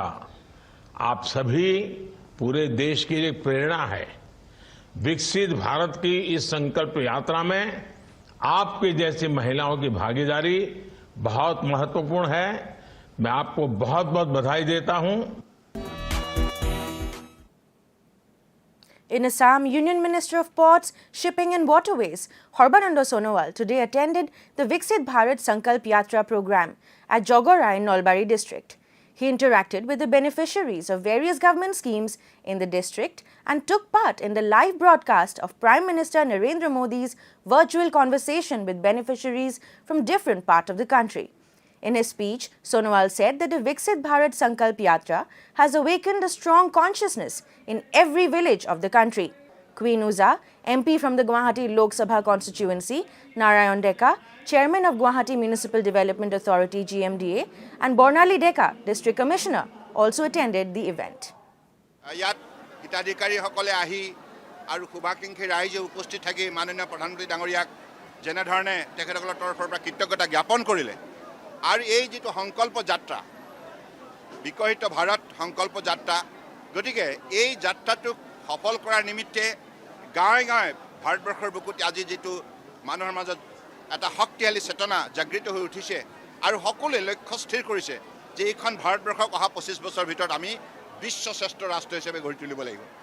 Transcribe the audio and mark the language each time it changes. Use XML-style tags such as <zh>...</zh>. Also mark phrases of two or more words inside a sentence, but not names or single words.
<hi>आप सभी पूरे देश की एक प्रेरणा है। विकसित भारत की इस संकल्प यात्रा में आपकी जैसी महिलाओं की भागीदारी बहुत महत्वपूर्ण है। मैं आपको बहुत बहुत बधाई देता हूं।</hi> <en>In Assam, Union Minister of Ports, Shipping and Waterways, Horbanando Sonowal, today attended the Viksit Bharat Sankalp Yatra program at Jogora in Nolbari district. He interacted with the beneficiaries of various government schemes in the district and took part in the live broadcast of Prime Minister Narendra Modi's virtual conversation with beneficiaries from different parts of the country. In his speech, Sonowal said that the Viksit Bharat Sankalp Yatra has awakened a strong consciousness in every village of the country. Queen Uza, MP from the Guwahati Lok Sabha constituency, Narayan Deka, Chairman of Guwahati Municipal Development Authority GMDA, and Bornali Deka, District Commissioner, also attended the event.</en> <as>আৰু খুবাকিংখী ৰাইজে উপস্থিত থাকি মাননীয় প্ৰধানমন্ত্ৰী ডাঙৰীয়াক যেনেধৰণে তেখেতসকলৰ তৰফৰ পৰা কৃতজ্ঞতা জ্ঞাপন কৰিলে আৰু এই যেটো সংকল্প যাত্ৰা বিকশিত ভাৰত সংকল্প যাত্ৰা গতিকে এই যাত্ৰাটোক সফল কৰাৰ নিমিত্তে গাঁৱে গাঁৱে ভাৰতবৰ্ষৰ বুকুত আজি যেটো মানুহৰ মাজত এটা শক্তিশালী চেতনা জাগৃত হৈ উঠিছে আৰু সকলোৱে লক্ষ্য স্থিৰ কৰিছে যে এইখন ভাৰতবৰ্ষক অহা 25 বছৰৰ ভিতৰত আমি বিশ্ব শ্ৰেষ্ঠ ৰাষ্ট্ৰ হিচাপে গঢ়ি তুলিব লাগিব।</as>